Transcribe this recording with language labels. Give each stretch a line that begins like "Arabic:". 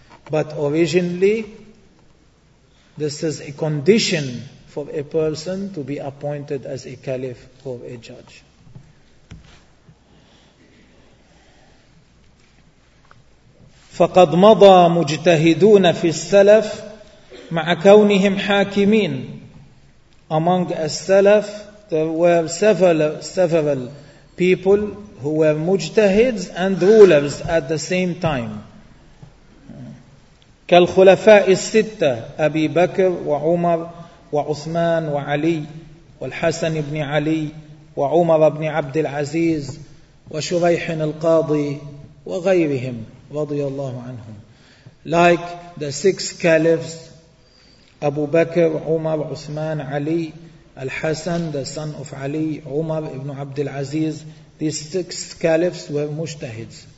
English: But originally, this is a condition for a person to be appointed as a caliph or a judge.
Arabic: فقد مضى مجتهدون في السلف مع كونهم حاكمين.
English: Among the Salaf, there were several people who were mujtahids and rulers at the same time.
Arabic: كالخلفاء الستة أبي بكر وعمر وعثمان وعلي والحسن بن علي وعمر بن عبد العزيز وشريح القاضي وغيرهم رضي الله عنهم.
English: Like the six caliphs, Abu Bakr, Umar, Uthman, Ali, Al-Hasan, the son of Ali, Umar ibn Abd al-Aziz, these six caliphs were mujtahids.